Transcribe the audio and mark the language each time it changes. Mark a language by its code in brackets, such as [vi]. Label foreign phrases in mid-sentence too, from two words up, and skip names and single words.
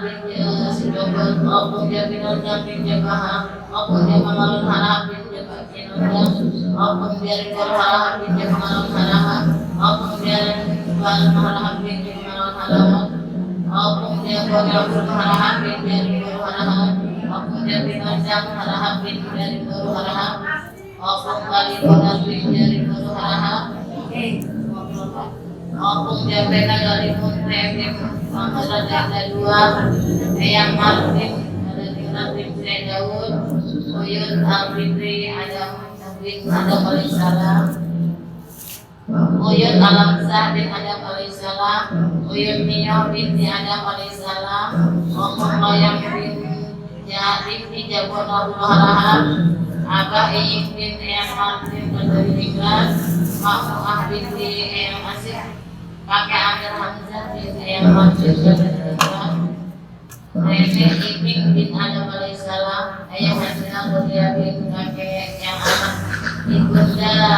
[id] bin Sidobal, Ampun Jabinal bin Jabahar, Ampun Jamalul Harah bin Jabal, Ampun Jarikul Harah bin Jamalul Harah, Ampun Jarikul Harah bin Jamalul Harah, Ampun Jarikul Harah bin Jarikul Harah, Ampun Jabinal Harah bin Jarikul Harah, Ampun Kalimunan bin Jarikul Harah, Ampun Jabena Kalimun Tebim Mangkala Dada Dua, Eyang Martin Nadim Zain Daud, Uyun Al-Fitri Adam Alaihissalam, Uyun Alamsah bin Adam Alaihissalam, Uyun Niyah binti Adam Alaihissalam, Ampun Layang bin Jatim di Jabonahul Harahab, Abah Iying bin Eyang Martin Bandari Niklas, Makmuah binti Eyang Asif, Kakek Amir Hamzah binti Eyang Martin Bandari Niklas, Nenek Iping bin Adam Alaihissalam, Ayah Hasinah Kuliah bin Kakek yang anak Ibunda